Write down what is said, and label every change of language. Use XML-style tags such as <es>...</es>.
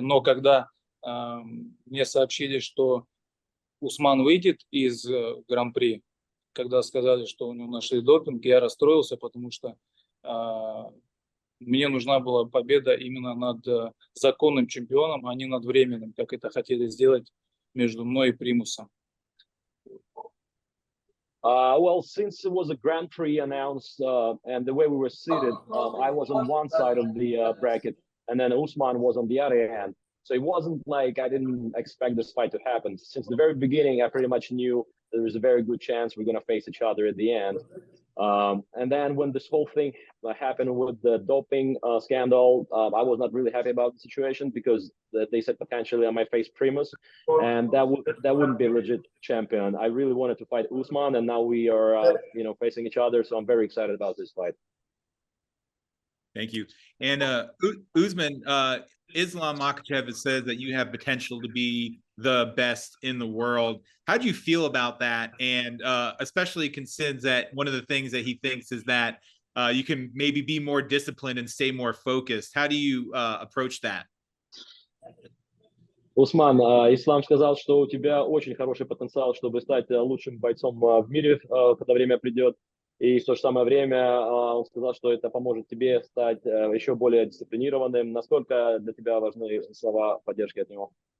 <ru>Но когда мне сообщили, что Усман выйдет из Гран-при, когда сказали, что у него нашли допинг, я расстроился, потому что мне нужна была победа именно над законным чемпионом, а не над временным, как это хотели сделать между мной и Примусом.</ru> <en>Well, since it was a Grand Prix announced and the way we were seated, I was on one side of the bracket, and then Usman was on the other end. So it wasn't like I didn't expect this fight to happen. Since the very beginning, I pretty much knew there was a very good chance we're going to face each other at the end. And then when this whole thing happened with the doping scandal, I was not really happy about the situation because they said potentially I might face Primus, and that wouldn't be a legit champion. I really wanted to fight Usman, and now we are you know, facing each other. So I'm very excited about this fight. Thank you. And Usman, Islam Makhachev has said that you have potential to be the best in the world. How do you feel about that? And especially considers that one of the things that he thinks is that you can maybe be more disciplined and stay more focused. How do you approach that?</en> <ru>Усман, Ислам сказал, что у тебя очень хороший потенциал, чтобы стать лучшим бойцом в мире, когда время придет. И в то же самое время он сказал, что это поможет тебе стать еще более дисциплинированным. Насколько для тебя важны слова поддержки от него?</ru>